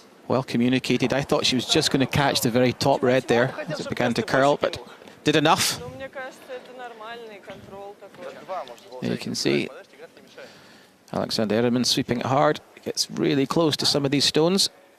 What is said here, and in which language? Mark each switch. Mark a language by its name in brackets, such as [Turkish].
[English] Well communicated. I thought she was just going to catch the very top red there as it began to curl, but did enough. [Russian] Ну, мне кажется, это нормальный контрол такой. [English] You can see Alexander Airman sweeping it hard. Gets really close to some of these stones.